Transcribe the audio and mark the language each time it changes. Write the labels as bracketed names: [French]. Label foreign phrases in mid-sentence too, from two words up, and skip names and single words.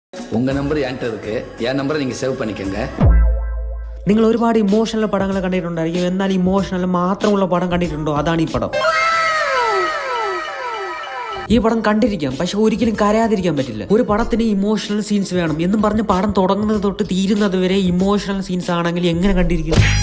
[Tamil] உங்கள் நம்பர் என்கிட்ட இருக்கு, என் நம்பரை நீங்கள் சேவ் பண்ணிக்கோங்க. [Malayalam] നിങ്ങൾ ഒരുപാട് ഇമോഷണൽ പടങ്ങൾ കണ്ടിട്ടുണ്ടായിരിക്കും, എന്നാൽ ഇമോഷണൽ മാത്രമുള്ള പടം കണ്ടിട്ടുണ്ടോ? അതാണ് ഈ പടം. ഈ പടം കണ്ടിരിക്കാം, പക്ഷെ ഒരിക്കലും കരയാതിരിക്കാൻ പറ്റില്ല. ഒരു പടത്തിന് ഇമോഷണൽ സീൻസ് വേണം എന്നും പറഞ്ഞ് പടം തുടങ്ങുന്നത് തൊട്ട് തീരുന്നത് വരെ ഇമോഷണൽ സീൻസ് ആണെങ്കിൽ എങ്ങനെ കണ്ടിരിക്കും?